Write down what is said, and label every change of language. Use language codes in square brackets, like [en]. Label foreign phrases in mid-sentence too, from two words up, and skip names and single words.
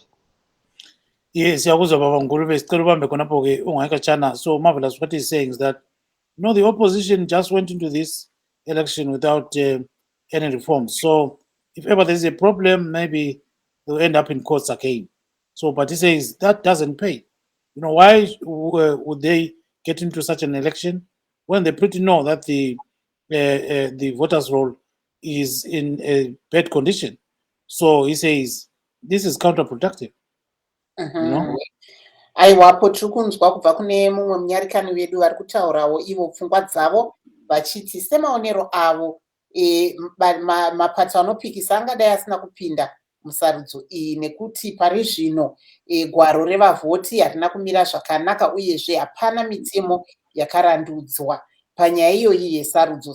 [nd] Yes, siyakuzwa Baba Ngulube sicela ubambe khonapho ke ungayikatshana. [en] So Marvelous, what he's saying is that the opposition just went into this election without any reforms. So if ever there's a problem, maybe they'll end up in courts again. So, but he says that doesn't pay. Why would they get into such an election when they pretty know that the voters' roll is in a bad condition? So he says this is counterproductive. [sn] Aiwapo tiri kunzwa kubva kune mumwe munyarikani wedu vari kutaurawo ivo pfungwa dzavo vachiti semaonero avo mapato anopikisa angadai asina kupinda musarudzo iyi nekuti pari zvino gwaro revavhoti harina kumira zvakanaka uyezve hapana mitemo yakarandudzwa panyaya iyoyi yesarudzo.